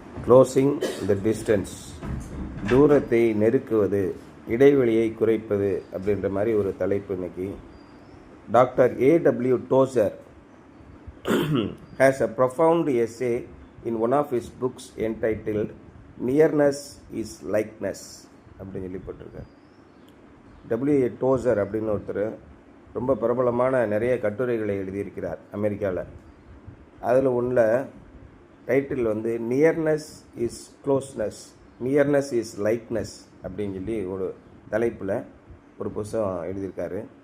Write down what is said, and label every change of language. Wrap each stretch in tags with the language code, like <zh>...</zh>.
<en>closing the distance,</en> <ta>தூரத்தை நெருக்குவது, இடைவெளியை குறைப்பது அப்படின்ற மாதிரி ஒரு தலைப்பு இன்னைக்கு. Doctor A.W.</ta> <en>Tozer has a profound essay in one of his books entitled Nearness is Likeness</en> <ta>அப்படின்னு சொல்லி போட்டிருக்கார்.</ta> <en>W.A.</en> <ta>Tozer அப்படின்னு ஒருத்தர் ரொம்ப பிரபலமான நிறைய கட்டுரைகளை எழுதியிருக்கிறார் அமெரிக்காவில். அதில் உள்ள டைட்டில் வந்து</ta> <en>nearness is closeness, nearness is likeness</en> <ta>அப்படின்னு சொல்லி ஒரு தலைப்பில் ஒரு புத்தகம் எழுதியிருக்காரு.</ta>